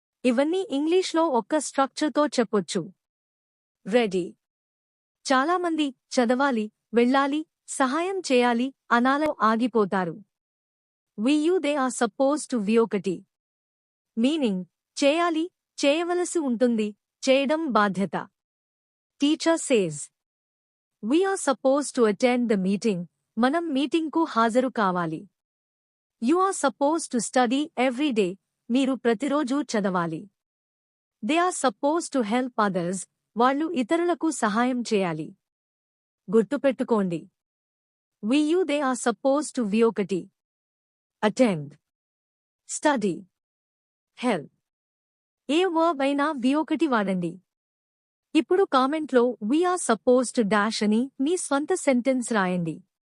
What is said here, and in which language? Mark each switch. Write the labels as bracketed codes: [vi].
[te] ఇవన్నీ ఇంగ్లీష్లో ఒక్క స్ట్రక్చర్తో చెప్పొచ్చు. రెడీ. చాలామంది చదవాలి, వెళ్ళాలి, సహాయం చేయాలి అనాలో ఆగిపోతారు. [en] We you they are suppose to V one. [te] Meaning చేయాలి, చేయవలసి ఉంటుంది, చేయడం బాధ్యత. [en] Teacher says we are supposed to attend the meeting. [te] మనం మీటింగ్కు హాజరు కావాలి. [en] You are supposed to study every day. [te] మీరు ప్రతిరోజు చదవాలి. [en] They are supposed to help others. [te] వాళ్ళు ఇతరులకు సహాయం చేయాలి. గుర్తుపెట్టుకోండి. [en] VU they are supposed to వి1. attend, study, help. [te] ఏ verb అయినా వి1 వాడండి. ఇప్పుడు కామెంట్లో [en] we are supposed to dash [te] అని మీ స్వంత సెంటెన్స్ రాయండి.